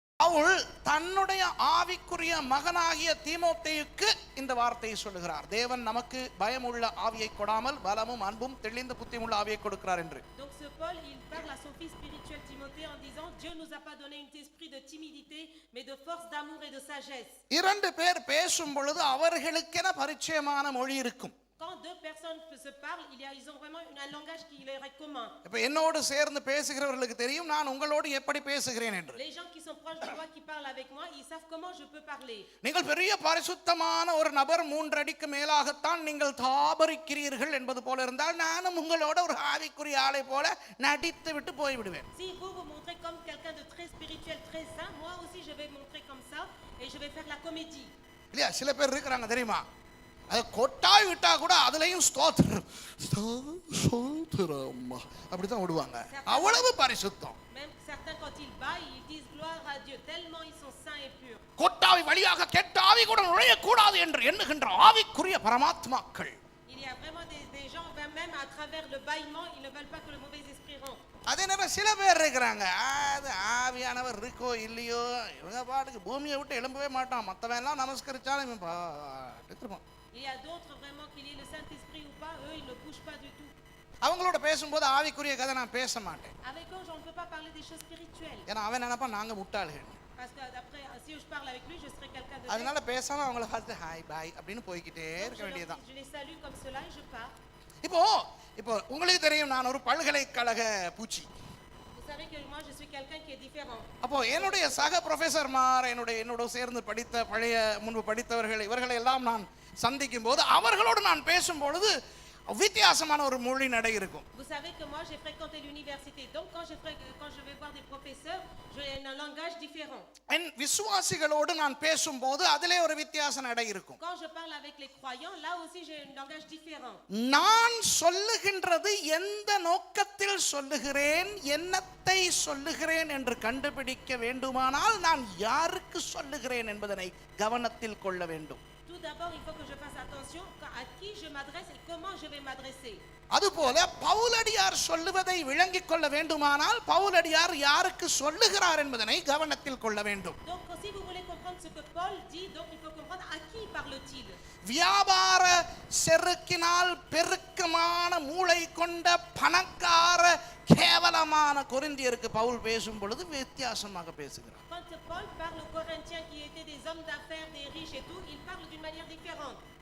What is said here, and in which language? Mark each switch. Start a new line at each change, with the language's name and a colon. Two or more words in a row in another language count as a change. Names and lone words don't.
Tamil: பவுல் தன்னுடைய ஆவிக்குரிய மகனாகிய தீமோத்தேயுக்கு இந்த வார்த்தையை சொல்லுகிறார். தேவன் நமக்கு பயமுள்ள ஆவியை கொடாமல் பலமும் அன்பும் தெளிந்த புத்தியுள்ள ஆவியை கொடுக்கிறார் என்று.
French: Donc ce Paul, il parle à son fils spirituel Timothée en disant Dieu nous a pas donné un esprit de timidité mais de force, d'amour et de sagesse.
Tamil: இரண்டு பேர் பேசும் பொழுது அவர்களுக்கென பரிச்சயமான மொழி இருக்கும்.
French: Quand deux personnes se parlent, ils ont vraiment un langage qui leur est commun.
Tamil: இப்ப என்னோடு சேர்ந்து பேசுகிறவர்களுக்கு தெரியும் நான் உங்களோடு எப்படி பேசுகிறேன் என்று.
French: Les gens qui sont proches de moi qui parlent avec moi, ils savent comment je peux parler.
Tamil: நீங்கள் பெரிய பரிசுத்தமான ஒரு நபர் 3 அடிக்கு மேலாகத்தான் நீங்கள் தாபரிக்கிறீர்கள் என்பது போல இருந்தால் நானும் உங்களோட ஒரு ஆவிக்குரிய ஆளை போல நடித்து விட்டு போய் விடுவேன்.
French: Si vous vous montrez comme quelqu'un de très spirituel, très saint, moi aussi je vais montrer comme ça et je vais faire la comédie.
Tamil: இல்லையா? சில பேர் இருக்கிறாங்க தெரியுமா, அதை கொட்டாய் விட்டா கூட அதுலயும் ஸ்தோத்திரம் அப்படிதான் விடுவாங்க. அவ்வளவு பரிசுத்தம்.
French: Même certains quand ils baillent, ils disent gloire à Dieu tellement ils sont saints et purs.
Tamil: கொட்டாவி வழியாக கெட்ட ஆவி கூட நுழைய கூடாது என்று எண்ணுகின்ற ஆவிக்குரிய பரமாத்மாக்கள்.
French: Il y a vraiment des gens même à travers le bâillement, ils ne veulent pas que le mauvais esprit rentre.
Tamil: அதே நேரம் சில பேர் இருக்கிறாங்க, அது ஆவியானவர் இருக்கோ இல்லையோ இவங்க பாட்டுக்கு பூமியை விட்டு எழும்பவே மாட்டான், மற்றவன் எல்லாம் நமஸ்கரிச்சாலும் இவன் பாட்டுக்கு இருப்பான்.
French: Il y a d'autres vraiment qu'il y ait le Saint-Esprit ou pas, eux ils ne bougent pas du tout.
Tamil: அவங்களோட பேசும்போது ஆவிக்குரிய கதை நான் பேச மாட்டேன்.
French: Avec eux on ne peut pas parler des choses spirituelles.
Tamil: ஏன்னா அவன் நினைப்பா நாங்க முட்டாள்கள்.
French: Parce que après si je parle avec lui, je serai quelqu'un de
Tamil: அதனால பேசாம அவங்கள பார்த்து
English: hi bye
Tamil: அப்படின்னு போய்கிட்டே இருக்க வேண்டியதுதான்.
French: Je les salue comme cela et je pars.
Tamil: இப்போ உங்களுக்கு தெரியும் நான் ஒரு பல்கலைக்கழக பூச்சி.
French: Vous savez que moi je suis quelqu'un qui est différent.
Tamil: அப்போ என்னுடைய சக ப்ரொஃபசர்மார் என்னோட சேர்ந்து படித்த பழைய முன்பு படித்தவர்கள் இவர்களை எல்லாம் நான் சந்திக்கும் போது அவர்களோடு நான் பேசும் பொழுது வித்தியாசமான ஒரு மொழி நடை இருக்கும்.
French: Vous savez que moi j'ai fréquenté l'université, donc quand je vais voir des professeurs, j'ai un langage différent.
Tamil: என் விசுவாசிகளோடு நான் பேசும்போது அதிலே ஒரு வித்தியாச நடை இருக்கும்.
French: Quand je parle avec les croyants, là aussi j'ai un langage différent.
Tamil: நான் சொல்லுகின்றது எந்த நோக்கத்தில் சொல்லுகிறேன், என்னத்தை சொல்லுகிறேன் என்று கண்டுபிடிக்க வேண்டுமானால் நான் யாருக்கு சொல்லுகிறேன் என்பதனை கவனத்தில் கொள்ள வேண்டும்.
French: Tout d'abord, il faut que je fasse attention à qui je m'adresse et comment je vais m'adresser.
Tamil: அதுபோல பவுலடியார் சொல்லுவதை விளங்கிக் கொள்ள வேண்டுமானால் பவுலடியார் யாருக்கு சொல்லுகிறார் என்பதனை கவனத்தில் கொள்ள வேண்டும்.
French: Donc si vous voulez comprendre ce que Paul dit, donc il faut comprendre à qui parle-t-il.
Tamil: வியாபார செருக்கினால் பெருக்கமான மூளை கொண்ட பணக்கார கேவலமான கொரிந்தியருக்கு பவுல் பேசும் பொழுது வித்தியாசமாக பேசுகிறார்.
French: Quand Paul parle aux Corinthiens qui étaient des hommes d'affaires, des riches et tout, il parle d'une manière différente.